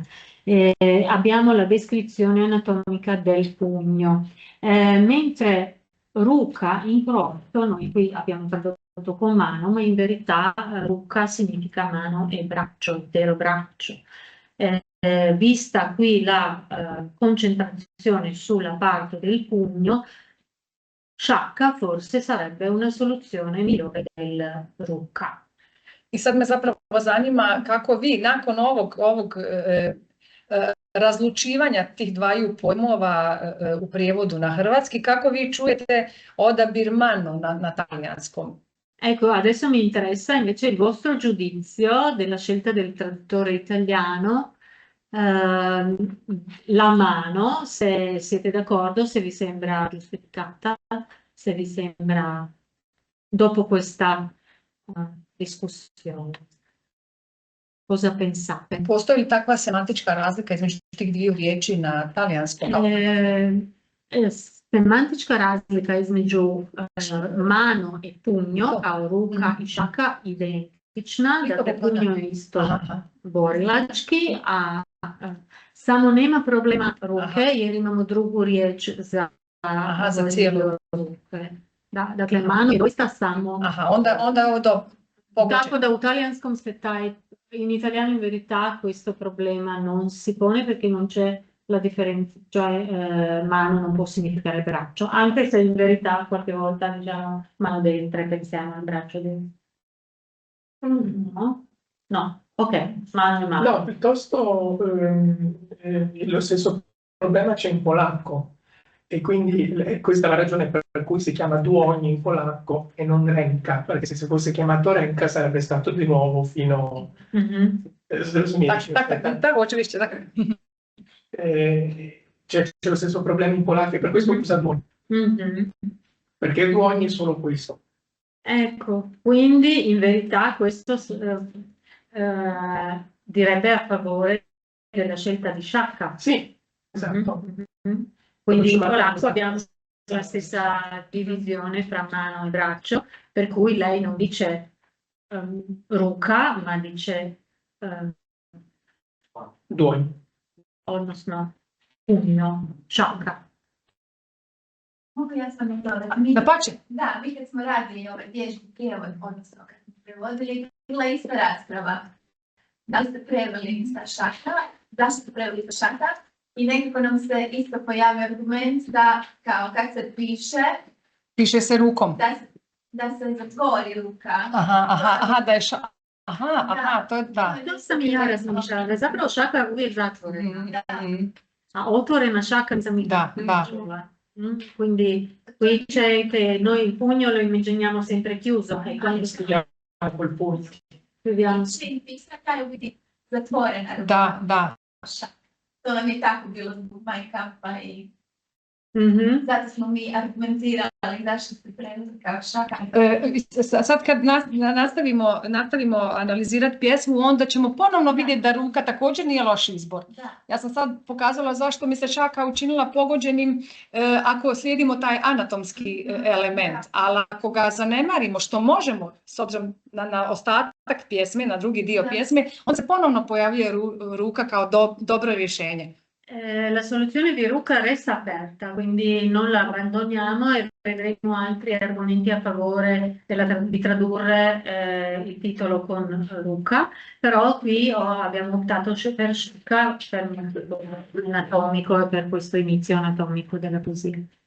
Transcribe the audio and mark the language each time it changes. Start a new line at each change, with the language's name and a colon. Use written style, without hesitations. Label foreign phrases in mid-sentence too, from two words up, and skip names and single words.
Italian: Abbiamo la descrizione anatomica del pugno, mentre ruca in croato, noi qui abbiamo tradotto con mano, ma in verità ruca significa mano e braccio, intero braccio. Vista qui la concentrazione sulla parte del pugno, sciacca forse sarebbe una soluzione migliore del ruka.
Croatian: I sad me zapravo zanima kako vi nakon ovog razlučivanja tih dvaju pojmova u prijevodu na hrvatski, kako vi čujete odabir mano na talijanskom?
Italian: Ecco, adesso mi interessa invece il vostro giudizio della scelta del traduttore italiano. La mano, se siete d'accordo, se vi sembra giustificata, se vi sembra dopo questa discussione. Cosa pensate?
Croatian: Postoji li takva semantička razlika između tih dviju riječi na talijanskom? Semantička razlika između mano i pugno, kao ruka i šaka, identična, dakle pugno je isto borilački, a samo nema problema ruke jer imamo drugu riječ za cijelu ruke. Da, dakle mano je doista samo... Onda je ovo dobro. Tako da u talijanskom se
Italian: in italiano in verità questo problema non si pone perché non c'è la differenza, cioè mano non può significare braccio, anche se in verità qualche volta diciamo mano dentro e pensiamo al braccio dentro. No, ok, mano e mano. No, piuttosto lo stesso problema c'è in polacco e quindi questa è la ragione per cui si chiama duogni in polacco e non ręka, perché se fosse chiamato ręka sarebbe stato di nuovo fino...
Polish: Tak, oczywiście, tak.
Italian: C'è lo stesso problema in polacco e per questo usa duogni. perché Duogni è solo questo. Ecco, quindi in verità questo direbbe a favore della scelta di Sciacca. Sì, esatto. Quindi in polacco abbiamo la stessa divisione fra mano e braccio, per cui lei non dice ruka, ma dice
Polish: Dłoń.
Croatian: odnosno pugno, Sciacca. Mogu ja sam i to Da pače. Da, mi kad smo radili ove vježbe prijevod, odnosno kad smo prevodili, bila je ista rasprava. Da li ste preveli sa Šaka, zašto ste preveli sa Šaka? I nekako nam se isto pojavio argument da, kao kad se piše, Piše se rukom. da se zatvori ruka. Aha, da je to je da. To sam i ja razmišljala, da je zapravo Šaka uvijek zatvorena, a otvorena Šaka sam i Da. čula.
Italian: Quindi qui c'è che noi il pugno lo immaginiamo sempre chiuso e quando Studiamo col pugno. scriviamo
Croatian: Čim pisa kraju biti zatvorena ruka. Da. Šaka. To nam je tako bilo zbog Mein Kampfa i zato smo mi argumentirali zašto ste preveli kao Šaka. Sad kad nastavimo analizirati pjesmu, onda ćemo ponovno vidjeti da ruka također nije loš izbor. Da. Ja sam sad pokazala zašto mi se Šaka učinila pogođenim ako slijedimo taj anatomski element, ali ako ga zanemarimo što možemo, s obzirom na ostatak pjesme, na drugi dio pjesme, on se ponovno pojavljuje ruka kao dobro rješenje.
Italian: La soluzione di Ruka resta aperta, quindi non la abbandoniamo e vedremo altri argomenti a favore di tradurre il titolo con Ruka, però qui abbiamo optato per Šaka per metodo anatomico e per questo inizio anatomico della poesia.